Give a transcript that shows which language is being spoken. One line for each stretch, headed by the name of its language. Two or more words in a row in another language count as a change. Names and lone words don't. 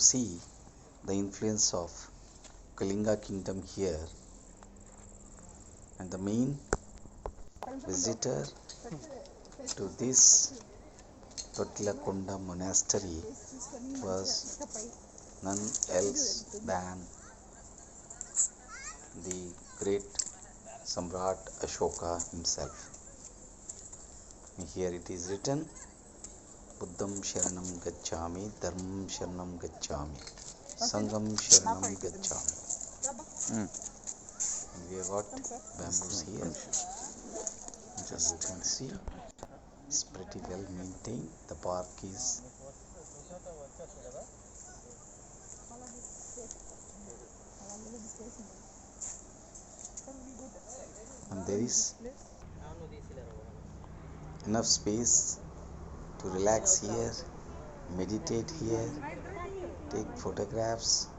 English: see the influence of Kalinga kingdom here, and the main visitor to this Thotlakonda Monastery was none else than the great Samrat Ashoka himself. Here it is written,
Sanskrit: Buddham Sharanam Gacchami, Dharmam Sharanam Gacchami, Sangam Sharanam Gacchami.
English: And we have got bamboos here. Just you can see, it's pretty well maintained. The park is and there is enough space to relax here, meditate here, take photographs,